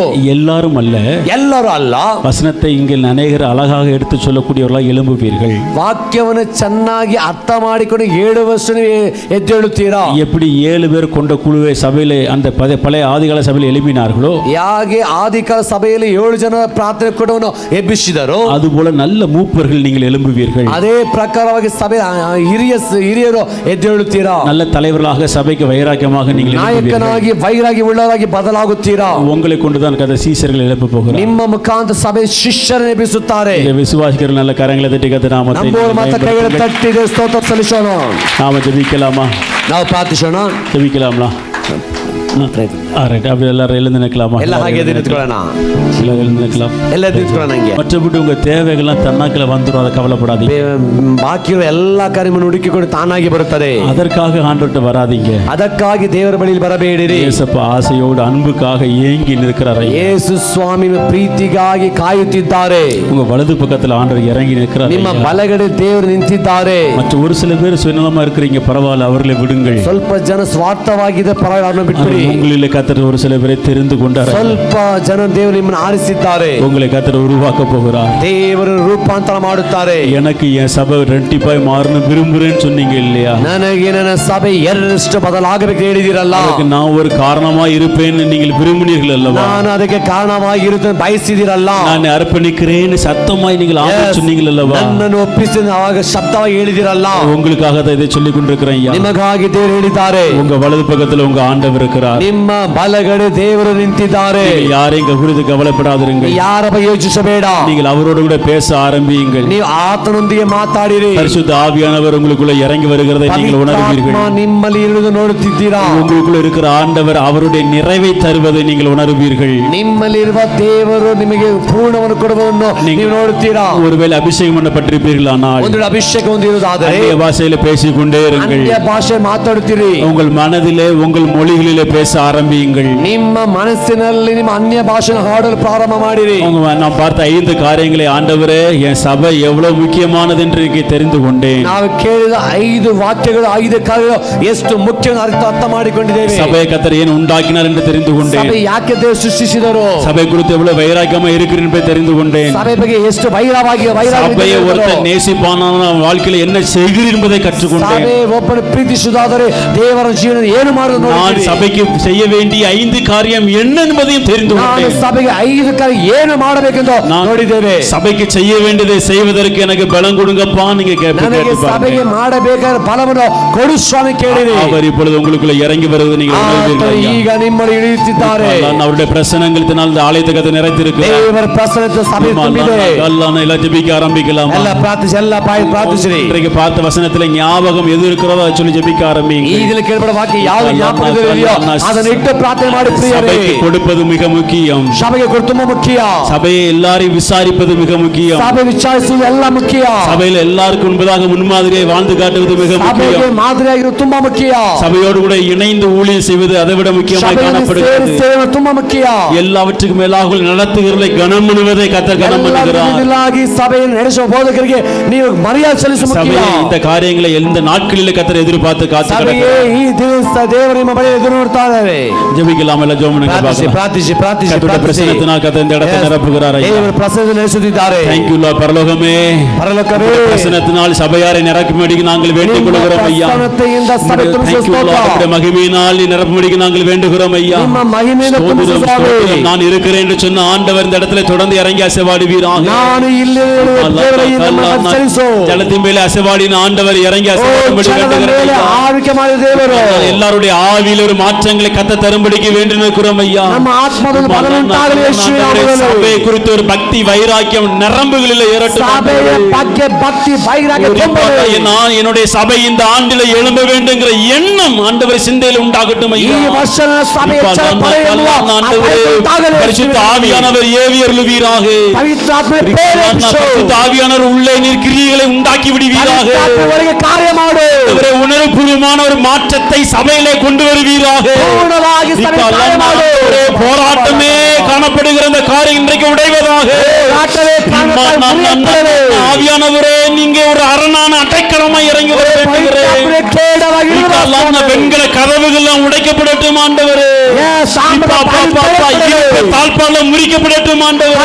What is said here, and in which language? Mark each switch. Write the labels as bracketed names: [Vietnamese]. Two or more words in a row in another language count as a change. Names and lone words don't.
[Tamil] எல்லாரும் அல்ல, [Kannada] ಎಲ್ಲರೂ ಅಲ್ಲ. [Tamil] வசனத்தை இங்கே அநேகர் அழகாக எடுத்து சொல்லக்கூடியவர்களாக எழும்புவீர்கள். [Kannada] ವಾಕ್ಯವನ್ನು ಚೆನ್ನಾಗಿ ಅರ್ಥ ಮಾಡಿಕೊಂಡು 7 ವರ್ಷ ಎದ್ದೇಳುತ್ತೀರಾ. [Tamil] எப்படி 7 பேர் கொண்ட குழுவை சபையிலே அந்த பழைய ஆதிகால சபையில் எழுப்பினார்களோ, [Kannada] ಹೇಗೆ ಆದಿಕಾಲ ಸಭೆಯಲ್ಲಿ 7 ಜನ ಪ್ರಾರ್ಥನೆ ಕೊಡವನ್ನು ಎಬ್ಬಿಸಿದರು, [Tamil] அதுபோல நல்ல மூப்பர்கள் நீங்கள் எழும்புவீர்கள். [Kannada] ಅದೇ ಪ್ರಕಾರವಾಗಿ ಸಭೆ ಹಿರಿಯರು ಎದ್ದೇಳುತ್ತೀರಾ. [Tamil] நல்ல தலைவர்களாக சபைக்கு வைராக்கியமாக நீங்கள் எழும்புவீர்கள். [Kannada] ನಾಯಕನಾಗಿ ವೈರಾಗಿ ಉಳ್ಳವರಾಗಿ ಬದಲಾಗುತ್ತೀರಾ. [Tamil] உங்களை கொண்டுதான் கதை சீசர்கள் எழுப்ப போகிறார். [Kannada] ನಿಮ್ಮ ಮುಖಾಂತರ ಸಭೆ ಶಿಷ್ಯರನ್ನು ಎಬ್ಬಿಸುತ್ತಾರೆ. [Tamil] விசுவாசிக்கிற நல்ல கரங்களை தட்டி கத்த நாமத்தை [Kannada] ನಂಬುವವರು ಮಾತ್ರ ಕೈಗಳನ್ನು ತಟ್ಟಿ ಸ್ತೋತ್ರ ಸಲ್ಲಿಸೋಣ. [Tamil] நாம ஜெபிக்கலாமா? [Kannada] ನಾವು ಪ್ರಾರ್ಥಿಸೋಣ. [Tamil] ஜெபிக்கலாமா? அப்படி எல்லாரும் எழுந்து நிற்கலாமா? [Kannada] ಎಲ್ಲ ಹಾಗೆ ನಿಂತ್ಕೊಳ್ಳೋಣ. [Tamil] எல்லாரும் எழுந்து நிற்கலாம். [Kannada] ಎಲ್ಲ ನಿಂತ್ಕೊಳ್ಳೋಣ. ಹಂಗೆ [Tamil] மற்றபடி உங்க தேவைகள்லாம் தன்னாக்கில வந்துடும், அதை கவலைப்படாதீங்க. [Kannada] ಬಾಕಿ ಇರೋ ಎಲ್ಲ ಕಾರ್ಯವನ್ನು ಹುಡುಕಿಕೊಂಡು ತಾನಾಗಿ ಬರುತ್ತದೆ. [Tamil] அதற்காக ஆண்டவர்கிட்ட வராதீங்க. [Kannada] ಅದಕ್ಕಾಗಿ ದೇವರ ಬಳಿಯಲ್ಲಿ ಬರಬೇಡಿರಿ. [Tamil] இயேசப்பா ஆசையோடு அன்புக்காக ஏங்கி நிற்கிறார். [Kannada] ಯೇಸು ಸ್ವಾಮಿ ಪ್ರೀತಿಗಾಗಿ ಕಾಯುತ್ತಿದ್ದಾರೆ. [Tamil] உங்க வலது பக்கத்துல ஆண்டவர் இறங்கி நிற்கிறார். [Kannada] ನಿಮ್ಮ ಬಲಗಡೆ ದೇವರು ನಿಂತಿದ್ದಾರೆ. [Tamil] மற்ற ஒரு சில பேர் சுயநலமா இருக்கிறீங்க, பரவாயில்ல, அவர்களை விடுங்கள். [Kannada] ಸ್ವಲ್ಪ ಜನ ಸ್ವಾರ್ಥವಾಗಿದೆ, ಪರವಾಗಿಲ್ಲ, ಬಿಟ್ಬಿಡಿ. [Tamil] உங்களிலே கர்த்தர் ஒரு சில பேரை தெரிந்து கொண்டார். [Kannada] ಸ್ವಲ್ಪ ಜನ ದೇವರು ನಿಮ್ಮನ್ನು ಆರಿಸಿದ್ದಾರೆ. [Tamil] உங்களை கர்த்தர் உருவாக்க போகிறார். [Kannada] ದೇವರು ರೂಪಾಂತರ ಮಾಡುತ್ತಾರೆ. [Tamil] எனக்கு என் சபை ரெட்டிப்பாய் மாறணும் விரும்புறேன்னு சொன்னீங்க இல்லையா? [Kannada] ನನಗೆ ನನ್ನ ಸಭೆ ಎರಡರಷ್ಟು ಬದಲಾಗಬೇಕು ಹೇಳಿದಿರಲ್ಲ. [Tamil] அதுக்கு நான் ஒரு காரணமா இருப்பேன்னு நீங்கள் விரும்பினீர்கள் அல்லவா? [Kannada] ನಾನು ಅದಕ್ಕೆ ಕಾರಣವಾಗಿರುತ್ತೇನೆ ಬಯಸಿದಿರಲ್ಲ. [Tamil] நான் அர்ப்பணிக்கிறேன்னு சத்தமாய் நீங்கள் ஆமென் சொன்னீர்கள் அல்லவா? [Kannada] ನನ್ನನ್ನು ಒಪ್ಪಿಸಿ ಆವಾಗ ಶಬ್ದವಾಗಿ ಹೇಳಿದಿರಲ್ಲ. [Tamil] உங்களுக்காக தான் இதை சொல்லிக் கொண்டிருக்கிறேன் ஐயா. [Kannada] ನಿಮಗಾಗಿ ದೇವರು ಹೇಳಿದ್ದಾರೆ. [Tamil] உங்க வலது பக்கத்துல உங்க ஆண்டவர் இருக்கிறார். [Kannada] ನಿಮ್ಮ ಬಲಗಡೆ ದೇವರು ನಿಂತಿದ್ದಾರೆ. [Tamil] யாரையும் குறித்து கவலைப்படாதிருங்கள். [Kannada] ಯಾರ ಬಗ್ಗೆ ಯೋಚಿಸಬೇಡ. [Tamil] நீங்கள் அவரோடு கூட பேச ஆரம்பியுங்கள். [Kannada] ನೀವು ಆತನೊಂದಿಗೆ ಮಾತಾಡಿರಿ. [Tamil] பரிசுத்த ஆவியானவர் உங்களுக்குள்ள இறங்கி வருகிறதை நீங்கள் உணர்வீர்கள். [Kannada] ನಿಮ್ಮಲ್ಲಿ ಇರುವುದು ನೋಡುತ್ತಿದ್ದೀರಾ. [Tamil] உங்களுக்குள்ள இருக்கிற ஆண்டவர் அவருடைய நிறைவை தருவதை நீங்கள் உணர்வீர்கள். [Kannada] ನಿಮ್ಮಲ್ಲಿರುವ ದೇವರು ನಿಮಗೆ ಪೂರ್ಣವನ್ನು ಕೊಡುವುದನ್ನು ನೀವು ನೋಡುತ್ತೀರಾ. [Tamil] ஒருவேளை அபிஷேகம் பண்ணப்பட்டிருப்பீர்களானால் [Kannada] ಒಂದು ಅಭಿಷೇಕ ಹೊಂದಿರುವುದಾದರೆ [Tamil] அந்நிய பாஷையில பேசிக்கொண்டே இருங்கள். [Kannada] ಅನ್ಯ ಭಾಷೆ ಮಾತಾಡುತ್ತೀರಿ. [Tamil] உங்கள் மனதிலே உங்கள் மொழிகளிலே பேச ஆரம்பியுங்கள். [Kannada] ನಿಮ್ಮ ಮನಸ್ಸಿನಲ್ಲಿ ನಿಮ್ಮ ಅನ್ಯ ಭಾಷೆ ಹಾಡಲು ಪ್ರಾರಂಭ ಮಾಡಿರಿ. [Tamil] நான் பார்த்த 5 காரியங்களை ஆண்டவரே என் சபை எவ்வளவு முக்கியமானது என்று தெரிந்து கொண்டேன். [Kannada] ನಾವು ಕೇಳಿದ 5 ವಾಕ್ಯಗಳು 5 ಕಾರ್ಯಗಳು ಎಷ್ಟು ಮುಖ್ಯವಾದ ಅರ್ಥ ಮಾಡಿಕೊಂಡಿದ್ದೇವೆ. [Tamil] சபையை கர்த்தர் ஏன் உண்டாக்கினார் என்று தெரிந்து கொண்டேன். [Kannada] ಸಭೆ ಯಾಕೆ ದೇವರು ಸೃಷ್ಟಿಸಿದರು. [Tamil] சபை குறித்து எவ்வளவு வைராக்கியமா இருக்கிறேன் என்பதை தெரிந்து கொண்டேன். [Kannada] ಸಭೆ ಬಗ್ಗೆ ಎಷ್ಟು ವೈರಾಗ್ಯ [Tamil] சபையை ஒருத்தர் நேசிப்பானான வாழ்க்கையில் என்ன செய்கிறீர் என்பதை கற்றுக்கொண்டேன். [Kannada] ಸಭೆ ಒಬ್ಬನ ಪ್ರೀತಿಸುವುದಾದರೆ ದೇವರ ಜೀವನ ಏನು ಮಾಡುವುದು [Tamil] நான் சபைக்கு செய்ய வேண்டிய 5 காரியம் என்ன என்பதையும் தெரிந்து கொண்டேன். [Kannada] ಸಭೆಗೆ 5 ಕಾರ್ಯ ಏನು ಮಾಡಬೇಕೆಂದು ನೋಡಿದ್ದೇವೆ. [Tamil] சபைக்கு செய்ய வேண்டியதை செய்வதற்கு எனக்கு பலம் கொடுங்கப்பா நீங்க [Kannada] ನನಗೆ ಸಭೆಗೆ ಮಾಡಬೇಕಾದ ಬಲವನ್ನು ಕೊಡು ಸ್ವಾಮಿ ಕೇಳಿರಿ. [Tamil] அவர் இப்பொழுது உங்களுக்குள்ள இறங்கி வருவது நீங்கள் உணர்வீர்கள். [Kannada] ಈಗ ನಿಮ್ಮನ್ನು ಇಳಿಯುತ್ತಿದ್ದಾರೆ. [Tamil] அவருடைய பிரசன்னங்களினால் இந்த ஆலயத்தை கத்த நிறைத்திருக்கிறார். [Kannada] ದೇವರ ಪ್ರಸನ್ನತೆ ಸಭೆ ತುಂಬಿದೆ. [Tamil] எல்லாம் ஜெபிக்க ஆரம்பிக்கலாம். [Kannada] ಎಲ್ಲ ಪ್ರಾರ್ಥಿಸಿ, ಎಲ್ಲ ಪ್ರಾರ್ಥಿಸಿರಿ. [Tamil] இன்றைக்கு பார்த்த வசனத்துல ஞாபகம் எது இருக்கிறதோ அதை சொல்லி ஜெபிக்க ஆரம்பிங்க. [Kannada] ಈಗಲೇ ಕೇಳಬೇಡ ವಾಕ್ಯ ಯಾವುದು ಜ್ಞಾಪಕದಲ್ಲಿದೆಯೋ ಅದನ್ನು ಇಟ್ಟು ಪ್ರಾರ್ಥನೆ ಮಾಡಿ ಪ್ರಿಯರೇ. [Tamil] சபைக்கு கொடுப்பது மிக முக்கியம். [Kannada] ಸಭೆಗೆ ಕೊಡುವುದು ತುಂಬಾ ಮುಖ್ಯ. [Tamil] சபையை எல்லாரையும் விசாரிப்பது மிக முக்கியம். [Kannada] ಸಭೆ ವಿಚಾರಿಸುವುದು ಎಲ್ಲ ಮುಖ್ಯ. [Tamil] சபையில் எல்லாருக்கும் முன்பதாக முன்மாதிரியை வாழ்ந்து காட்டுவது மிக முக்கியம். [Kannada] ಸಭೆಗೆ ಮಾದರಿಯಾಗಿರುವುದು ತುಂಬಾ ಮುಖ್ಯ. [Tamil] சபையோடு கூட இணைந்து ஊழியம் செய்வது அதை விட முக்கியமாய் காணப்படுகிறது. [Kannada] ಸೇವೆ ತುಂಬಾ ಮುಖ್ಯ. [Tamil] எல்லாவற்றுக்கும் மேலாக நடத்துகிறவர்களை கனம் பண்ணுவதை கர்த்தர் கனம் பண்ணுகிறார். [Kannada] சபையை ನಡೆಸುವ ಬೋಧಕರಿಗೆ ನೀವು ಮರ್ಯಾದೆ ಸಲ್ಲಿಸುವುದು ಮುಖ್ಯ. [Tamil] இந்த காரியங்களை எந்த நாட்களில் கர்த்தர் எதிர்பார்த்து காத்துக்கிறார். [Kannada] ಈ ದಿವಸ ದೇವರು ನಿಮ್ಮ ಬಳಿ ಎದುರು ನೋಡ್ತಾ ಇದ್ದಾರೆ. [Tamil] ஜெபிக்கலாம். எல்லாம் ஜெபம் பண்ணுங்க. [Kannada] ಪ್ರಾರ್ಥಿಸಿ ಪ್ರಾರ್ಥಿಸಿ [Tamil] கர்த்தருடைய பிரசன்னத்தினால் கர்த்தர் இந்த இடத்தை நிரப்புகிறார். [Kannada] ದೇವರ ಪ್ರಸನ್ನ ನಡೆಸುತ್ತಿದ್ದಾರೆ. [English] Thank you Lord. [Tamil] பரலோகமே [Kannada] ಪರಲೋಕವೇ [Tamil] பிரசன்னத்தினால் சபையாரை நிரப்பும்படி நாங்கள் வேண்டிக் கொள்கிறோம் ஐயா. [Kannada] ಪ್ರಸನ್ನತೆಯಿಂದ ಸಭೆ ತುಂಬಿಸುವ ಸ್ತೋತ್ರ. [Tamil] மகிமையினால் நிரப்பும்படி நாங்கள் வேண்டுகிறோம் ஐயா. [Kannada] ನಿಮ್ಮ ಮಹಿಮೆಯಿಂದ ತುಂಬಿಸುವ ಸ್ವಾಮಿ. [Tamil] நான் இருக்கிறேன் என்று சொன்ன ஆண்டவர் இந்த இடத்துல தொடர்ந்து இறங்கி அசைவாடுவீராக. [Kannada] ನಾನು ಇಲ್ಲಿ [Tamil] ஜலத்தின் மேலே அசைவாடின ஆண்டவர் இறங்கி அசைவாடும்படி வேண்டுகிறேன். [Kannada] ಆಳ್ವಿಕೆ ಮಾಡಿದ ದೇವರು [Tamil] எல்லாருடைய ஆவியில் ஒரு மாற்றங்கள் உள்ளங்களை கத்த தரும்படிக்கு வேண்டியிருக்கிறோம் ஐயா. [Kannada] ನಮ್ಮ ಆತ್ಮದಲ್ಲಿ ಬಲ ಉಂಟಾಗಲಿ ಯೇಸುವಿನ ನಾಮದಲ್ಲಿ. [Tamil] சபையை குறித்து ஒரு பக்தி வைராக்கியம் நரம்புகளில் ஏறட்டும். [Kannada] ಸಭೆಯ ಬಗ್ಗೆ ಭಕ್ತಿ ವೈರಾಗ್ಯ ತುಂಬಲಿ. [Tamil] நான் என்னுடைய சபை இந்த ஆண்டில எழும்ப வேண்டும்ங்கிற எண்ணம் ஆண்டவர் சிந்தையில் உண்டாகட்டும் [Kannada] ಈ [Tamil] ஐயா. [Kannada] ವರ್ಷದ ಸಭೆ ಎಚ್ಚರಪಡೆ ಎನ್ನುವ [Tamil] பரிசுத்த ஆவியானவர் ஏவி அருளுவீராக. [Kannada] ಪವಿತ್ರ ಆತ್ಮನೇ ಪ್ರೇರೇಪಿಸು. [Tamil] பரிசுத்த ஆவியானவர் உள்ளே நீர் கிரியைகளை உண்டாக்கி விடுவீராக. [Kannada] ಪವಿತ್ರ ಆತ್ಮವರಿಗೆ ಕಾರ್ಯ ಮಾಡು. [Tamil] அவரை உணர்வுபூர்வமான ஒரு மாற்றத்தை சபையிலே கொண்டு வருவீராக. [Kannada] ಪೂರ್ಣವಾಗಿ ಸಭೆ ಕಾರ್ಯ ಮಾಡು. [Tamil] போராட்டமே காணப்படுகிற அந்த காரியம் இன்றைக்கு உடைவதாக. ஆவியானவரே நீங்க ஒரு அரணான அடைக்கலமாய் இறங்கி வர வேண்டுகிறேன். வெண்கல கதவுகள் உடைக்கப்படட்டும் ஆண்டவரே. தாழ்பாலம் முறிக்கப்படட்டும் ஆண்டவரே.